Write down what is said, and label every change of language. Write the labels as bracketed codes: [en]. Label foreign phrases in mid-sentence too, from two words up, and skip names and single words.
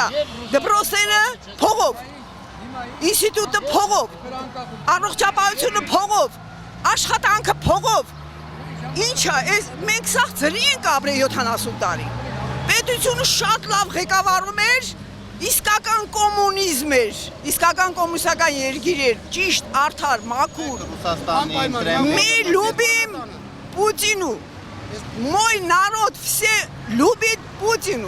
[hy] է։ Դպրոցները փողով, ինստիտուտը փողով, առողջապահությունը փողով, աշխատանքը փողով։ Ինչա, մենք սա ծրի ենք ապրել 70 տարի։ Պետությունը շատ լավ ղեկավարում էր, իսկական կոմունիզմ էր, իսկական կոմունիստական երկիր էր, ճիշտ, արդար, մաքուր։ [ru] Мы любим Путину. Мой народ все любит Путину.